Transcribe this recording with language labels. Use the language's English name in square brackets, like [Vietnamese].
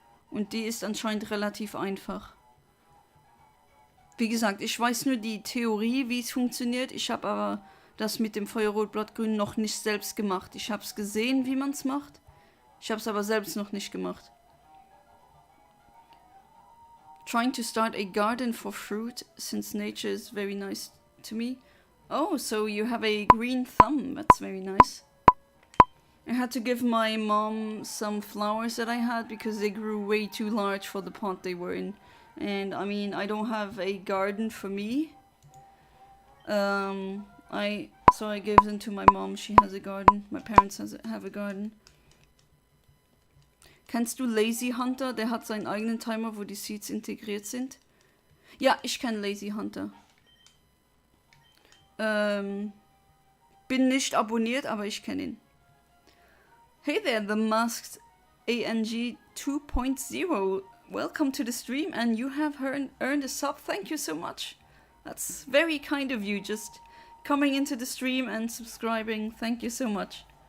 [German] Und die ist anscheinend relativ einfach. Wie gesagt, ich weiß nur die Theorie, wie es funktioniert. Ich habe aber das mit dem Feuerrot, Blattgrün noch nicht selbst gemacht. Ich habe es gesehen, wie man es macht. Ich habe es aber selbst noch nicht gemacht. [English] Trying to start a garden for fruit, since nature is very nice to me. Oh, so you have a green thumb. That's very nice. I had to give my mom some flowers that I had because they grew way too large for the pot they were in. And I mean, I don't have a garden for me. So I gave them to my mom. She has a garden. My parents have a garden. [German] Kennst du Lazy Hunter? Der hat seinen eigenen Timer, wo die Seeds integriert sind. Ja, ich kenne Lazy Hunter. Bin nicht abonniert, aber ich kenne ihn. [English] Hey there, the masked ANG 2.0. Welcome to the stream and you have earned a sub. Thank you so much. That's very kind of you, just coming into the stream and subscribing. Thank you so much.